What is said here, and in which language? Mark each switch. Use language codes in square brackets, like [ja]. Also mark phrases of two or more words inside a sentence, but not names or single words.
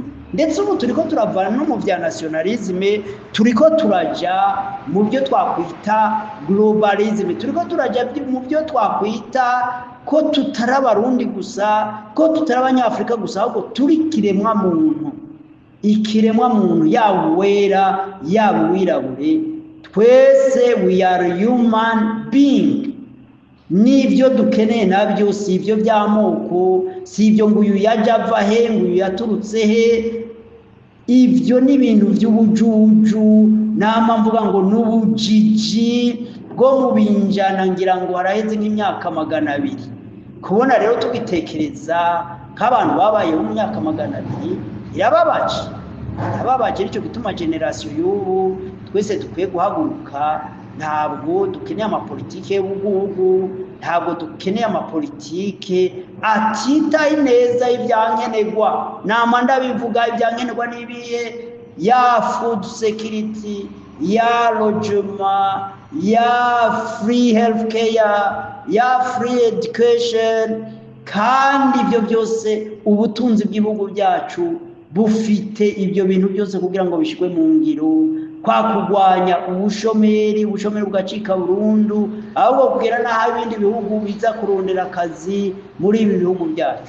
[rn] Ndetse ubu turiko turavana no mu bya nationalisme, turiko turaja mu byo twakwita globalisme, turiko turaja mu byo twakwita ko tutari abarundi gusa, ko tutari abanyafrika gusa, ahubwo turi kiremwa muntu, yaba uwera yaba uwirabure, twese [en] we are human being. [rn] n'ibyo dukeneye nabyo si ibyo by'amoko, si ibyo ngo uyu yajya ava he, ngo uyu yaturutse he. Ibyo ni ibintu by'ubujuju, nama mvuga ngo n'ubujiji bwo mu binjana, ngira ngo haraheze nk'imyaka 200. Kubona rero tubitekereza nk'abantu babayeho mu myaka 200 irababaje. Nicyo gituma generasiyo y'ubu twese dukwiye guhaguruka. Ntabwo dukeneye amapolitike y'ubugugu, ntabwo dukeneye amapolitike atitaye neza ibyankenerwa. Nama ndabivuga ibyankenerwa n'ibihe: ya [en] food security, [rn] ya logement, ya [en] free healthcare, [rn] ya [en] free education. [rn] Kandi ibyo byose ubutunzi bw'ibihugu byacu bufite ibyo bintu byose kugira ngo bishyirwe mu ngiro. Kwa kurwanya ubushomeri bugacika burundu, ahubwo kugera n'aho ibindi bihugu biza kurondera akazi muri ibi bihugu byacu.